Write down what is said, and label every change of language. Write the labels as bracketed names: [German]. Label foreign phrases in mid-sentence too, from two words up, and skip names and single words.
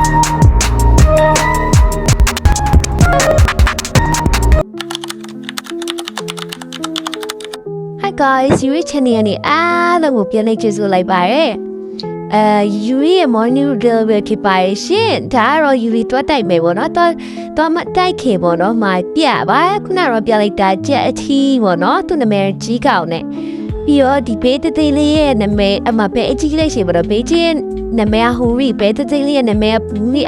[English] Hi guys, [Burmese] Yuri channel နဲ့အားလုံးကိုပြန်လည်ကြိုဆိုလိုက်ပါရစေ။ Yuri ရဲ့ [English] morning routine [Burmese] ပဲဖြစ်ပါရဲ့ရှင်။ဒါကတော့ Yuri တွားတိုက်မယ်ပေါ့နော်။တွားမတိုက်ခင်ပေါ့နော်။မာပြပါခုနကတော့ပြလိုက်တာကြက်အထီး ပေါ့နော်။သူ့နာမည်ကြီးကောင်နဲ့ပြီးတော့ဒီဘေးတသိလေးရဲ့နာမည်အမပဲအကြီးလေးရှင်ပေါ့နော်။ဘေးချင်းနာမည်ဟူရီဘေးတသိလေးရဲ့နာမည်ဘူးလေးအဲ့